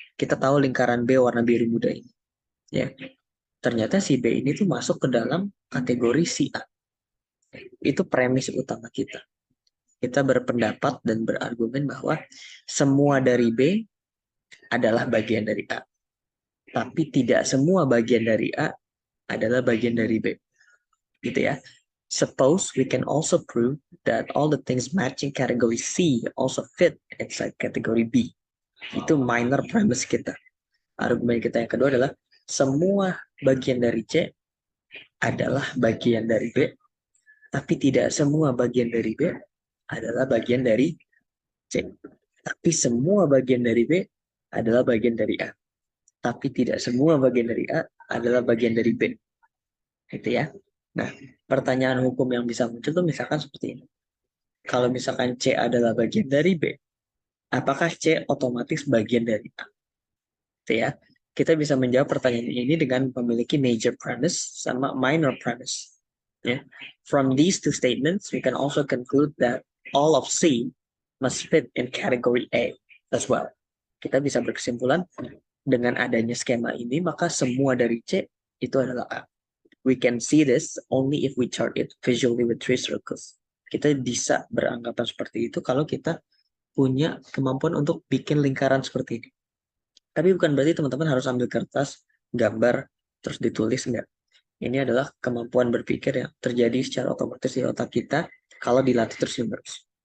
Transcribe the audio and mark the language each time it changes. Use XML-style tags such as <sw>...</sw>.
<id>Kita tahu lingkaran B warna biru muda ini. Ya, ternyata si B ini tuh masuk ke dalam kategori si A. Itu premis utama kita. Kita berpendapat dan berargumen bahwa semua dari B adalah bagian dari A. Tapi tidak semua bagian dari A adalah bagian dari B. Gitu ya.</id> <en>Suppose we can also prove that all the things matching category C also fit inside category B.</en> <id>Itu minor premise kita. Argumen kita yang kedua adalah semua bagian dari C adalah bagian dari B, tapi tidak semua bagian dari B adalah bagian dari C. Tapi semua bagian dari B adalah bagian dari A. Tapi tidak semua bagian dari A adalah bagian dari B. Gitu ya. Nah, pertanyaan hukum yang bisa muncul tuh misalkan seperti ini. Kalau misalkan C adalah bagian dari B, apakah C otomatis bagian dari A? Gitu ya. Kita bisa menjawab pertanyaan ini dengan memiliki major premise sama minor premise. Ya.</id> <en>From these two statements, we can also conclude that all of C must fit in category A as well.</en> <id>Kita bisa berkesimpulan dengan adanya skema ini, maka semua dari C itu adalah A.</id> <en>We can see this only if we chart it visually with three circles.</en> <id>Kita bisa beranggapan seperti itu kalau kita punya kemampuan untuk bikin lingkaran seperti ini. Tapi bukan berarti teman-teman harus ambil kertas, gambar, terus ditulis, enggak. Ini adalah kemampuan berpikir yang terjadi secara otomatis di otak kita kalau dilatih terus-menerus.</id>